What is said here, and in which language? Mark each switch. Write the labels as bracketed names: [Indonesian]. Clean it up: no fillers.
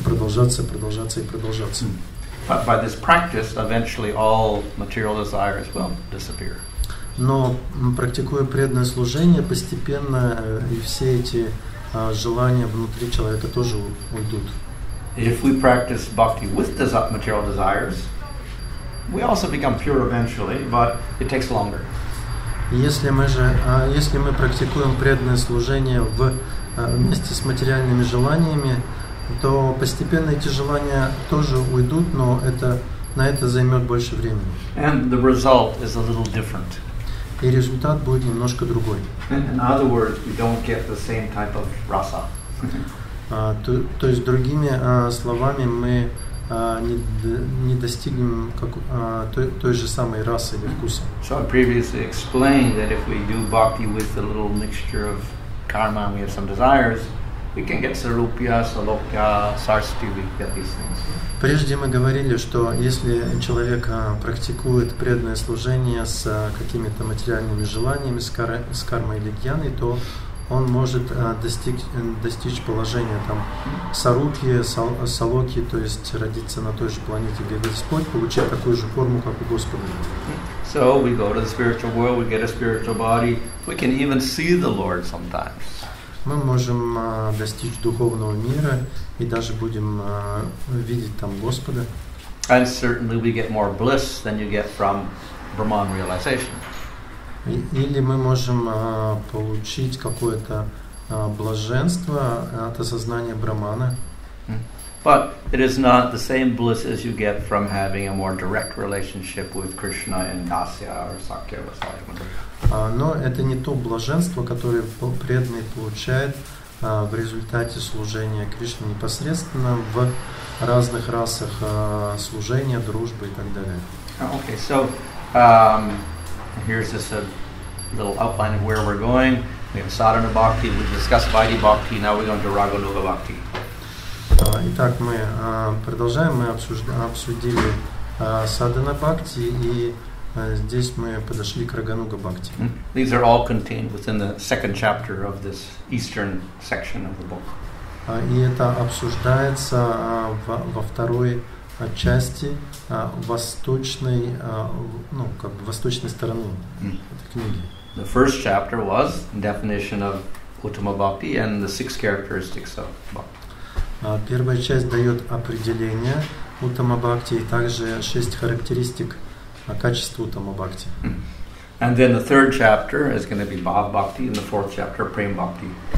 [English] But by this practice, eventually all material desires will disappear. [Russian] Но практикуя преданное служение, постепенно и все эти желания внутри человека тоже уйдут. [English] If we practice bhakti with material desires, we also become pure eventually, but it takes longer. [Russian] Если мы практикуем преданное служение вместе с материальными желаниями, то постепенно эти желания тоже уйдут, но на это займет больше времени. [English] And the result is a little different. [Russian] И результат будет немножко другой. [English] In other words, we don't get the same type of rasa. [Russian] То есть, другими словами, мы не достигнем той же самой расы или вкуса. [English] So I previously explained that if we do bhakti with a little mixture of karma and we have some desires, we can get sarupya, salokya, sarsti, we get these things. [Russian] Прежде мы говорили, что если человек практикует преданное служение с какими-то материальными желаниями, с кармой или гьяной, то он может достичь положения там сарупьи, салоки, то есть родиться на той же планете, где Господь, получать такую же форму, как у Господа. [English] So we go to the spiritual world, we get a spiritual body, we can even see the Lord sometimes. [Russian] Мы можем достичь духовного мира и даже будем видеть там Господа. [English] And certainly we get more bliss than you get from Brahman realization. [Russian] Или мы можем получить какое-то блаженство от осознания Брахмана. [English] But it is not the same bliss as you get from having a more direct relationship with Krishna in Dasya or Sakya or Sayamana. [Russian] Но это не то блаженство, которое преданный получает в результате служения Кришне непосредственно в разных расах служения, дружбы и так далее. [English] Okay, so here's just a little outline of where we're going. We have sadhana bhakti, we discussed vaidhi bhakti, now we're going to raganuga bhakti. [Russian] Итак, мы продолжаем, мы обсудили садхана бхакти, и здесь мы подошли к рагануга бхакти. [English] These are all contained within the second chapter of this eastern section of the book. [Russian] И это обсуждается во второй части восточной, ну, как бы восточной стороны этой книги. [English] The first chapter was definition of Uttama Bhakti and the 6 characteristics of Bhakti. [Russian] Первая часть дает определение Уттама Бхакти и также 6 характеристик качества Уттама Бхакти. [English] And then the third chapter is going to be Bhav Bhakti, and the fourth chapter Prem Bhakti.